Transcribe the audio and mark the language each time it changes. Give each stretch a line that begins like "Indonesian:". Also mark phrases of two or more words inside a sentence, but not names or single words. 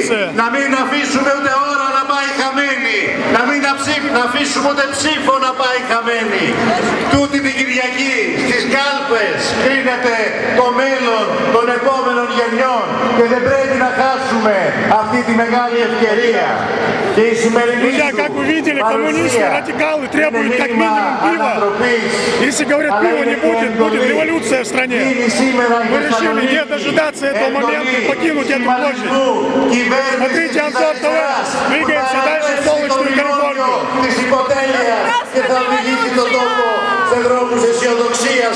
Greek: Να μην αφήσουμε ούτε ώρα να πάει χαμένη. Να μην αφήσουμε ούτε ψήφο να πάει χαμένη. Τούτη την Κυριακή στις κάλπες κρίνεται το μέλλον των επόμενων γενιών και δεν πρέπει να χάσουμε αυτή τη μεγάλη ευκαιρία. Και η σημερινή
Russian: Друзья, как вы видели, коммунисты, радикалы требуют как минимум пива. Если говорят, пива не будет, будет революция в стране. Мы решили не дожидаться этого момента и покинуть эту площадь. Смотрите Анзор ТВ, двигаемся дальше в солнечную Калифорнию.
Greek: Και θα οδηγήσει τον τόπο σε δρόμους αισιοδοξίας.